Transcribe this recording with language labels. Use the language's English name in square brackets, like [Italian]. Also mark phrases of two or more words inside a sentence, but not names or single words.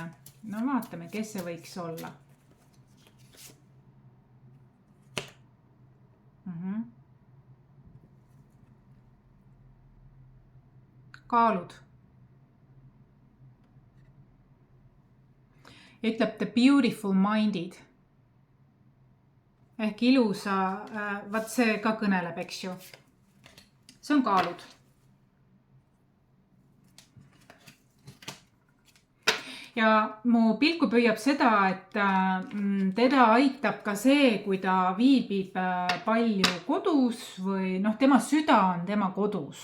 [Estonian] No vaatame, kes see võiks olla. Kaalud. Ja ütleb [English] the beautiful minded. [Estonian] Ehk ilusa, vaat see ka kõneleb, eks ju. See on kaalud. Ja mu pilku püüab seda, et teda aitab ka see, kui ta viibib palju kodus või tema süda on tema kodus.